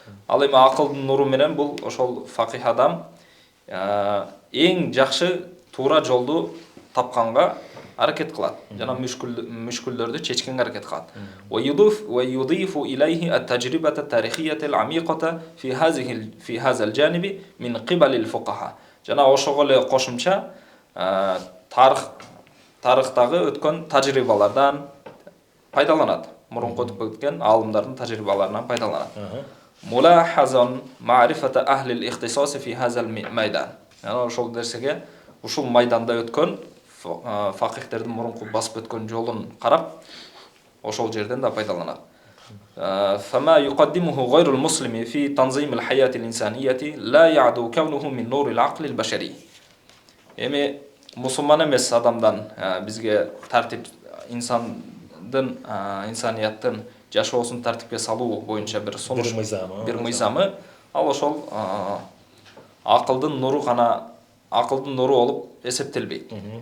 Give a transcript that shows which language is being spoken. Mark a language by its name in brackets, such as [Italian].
[Kyrgyz] Ал эми акылдын нуру менен бул ошол факих адам эң жакшы туура жолду тапканга аракет кылат. Жана мүшкүлдөрдү чечкенге аракет кылат. [Arabic] ويضيف إليه التجربة التاريخية العميقة في هذا الجانب من قبل الفقهاء. [Kyrgyz] Жана ошого эле кошумча тарыхтагы өткөн тажрыйбалардан пайдаланат. Мурунку өтүп кеткен алымдардын тажрыйбаларынан пайдаланат. [Arabic] ملاحظا معرفة أهل الاختصاص في هذا الميدان. [Kyrgyz] Жана ошол нерсеге ушул майданда өткөн факихтердин мурунку басып өткөн жолун карап, ошол жерден да пайдаланат. [Arabic] فما يقدمه غير المسلم في تنظيم الحياة الإنسانية لا يعدو كونه من نور العقل البشري. [Kyrgyz] Эми мусулман эмес адамдан бизге тартип инсанияттын жашоосун тартипке салуу боюнча бир сунуш, бир мыйзамы, ал ошол акылдын нуру болуп эсептелбейт.